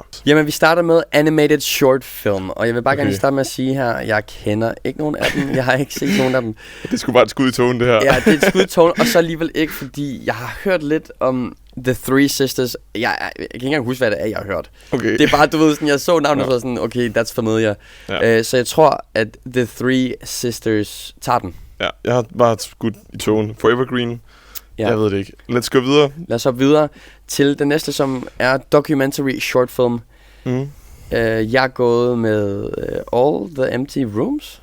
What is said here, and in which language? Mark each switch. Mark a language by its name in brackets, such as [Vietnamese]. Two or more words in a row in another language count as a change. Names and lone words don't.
[Danish] Jamen, vi starter med Animated Short Film, og jeg vil bare gerne starte med at sige her, jeg kender ikke nogen af dem, jeg har ikke set nogen af dem. Det er sgu bare et skud i togen, det her. Ja, det er et skud i togen, og så alligevel ikke, fordi jeg har hørt lidt om The Three Sisters. Jeg kan ikke engang huske, hvad det er, jeg har hørt. Okay. Det er bare, du ved, sådan, jeg så navnet og så sådan, [English] okay, that's familiar. [Danish] Ja. Så jeg tror, at The Three Sisters tager den. Ja, jeg har bare skudt i togen. Forever Green. Ja. Jeg ved det ikke. Let's gå videre. Lad os hoppe videre til den næste, som er [English] documentary short film. [Danish] Jeg er gået med All the Empty Rooms.